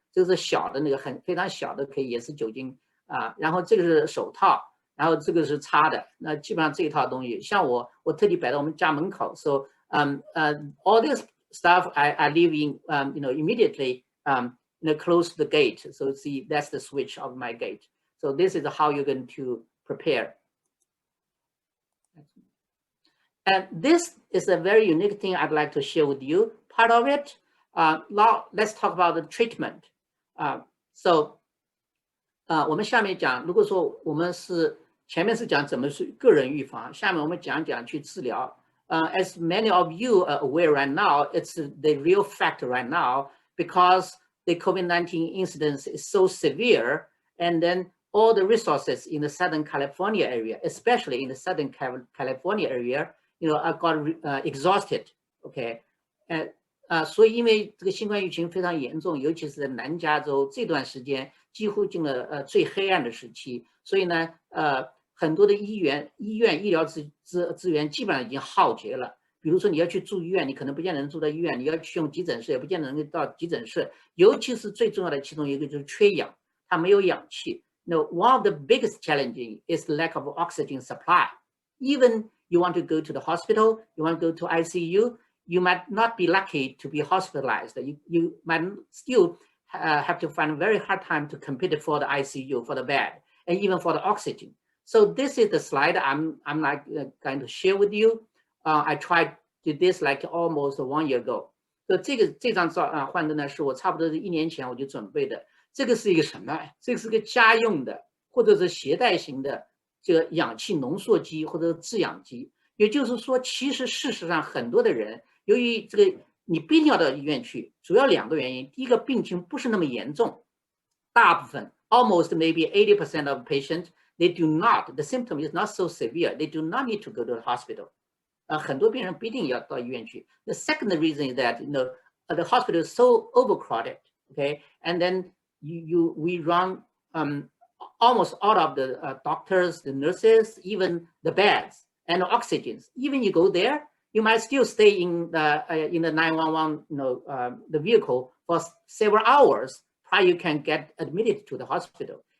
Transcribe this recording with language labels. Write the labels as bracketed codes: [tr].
[zh] 这个是小的那个非常小的，可以也是酒精然后这个是手套，然后这个是擦的。那基本上这一套东西，像我特地摆到我们家门口。 [en] So all this stuff I leave in immediately close the gate. So see, that's the switch of my gate. So this is how you're going to prepare. And this is a very unique thing I'd like to share with you. Part of it, now let's talk about the treatment. [zh] So 我们下面讲，如果说我们前面是讲怎么是个人预防，下面我们讲去治疗。 [en] As many of you are aware right now, it's the real fact right now because the COVID-19 incidence is so severe, and then all the resources in the Southern California area, especially in the Southern California area, got exhausted. [zh] Okay, 所以因为这个新冠疫情非常严重，尤其是在南加州这段时间几乎进了最黑暗的时期，所以呢，很多的医院医疗资源基本上已经耗竭了。比如说你要去住医院，你可能不见得能住到医院；你要去用急诊室，也不见得能到急诊室。尤其是最重要的其中一个就是缺氧，它没有氧气。 [en] Now, one of the biggest challenges is the lack of oxygen supply. Even you want to go to the hospital, you want to go to ICU, you might not be lucky to be hospitalized. You might still have to find a very hard time to compete for the ICU, for the bed, and even for the oxygen. So this is the slide I'm not going to share with you. I tried to do this like almost 1 year ago. [zh] So 这张幻灯呢是我差不多是1年前我就准备的。这个是一个什么？这个是个家用的或者是携带型的这个氧气浓缩机或者制氧机。也就是说，其实事实上很多的人，由于这个你必定要到医院去，主要2个原因。第一个，病情不是那么严重，大部分 [en] almost maybe 80% of patients they do not, the symptom is not so severe, they do not need to go to the hospital. [zh] 很多病人不一定要到医院去。 [en] The second reason is that the hospital is so overcrowded, okay, and then we run almost all of the doctors, the nurses, even the beds and the oxygens. Even you go there, you might still stay in the 911 the vehicle for several hours prior you can get admitted to the hospital.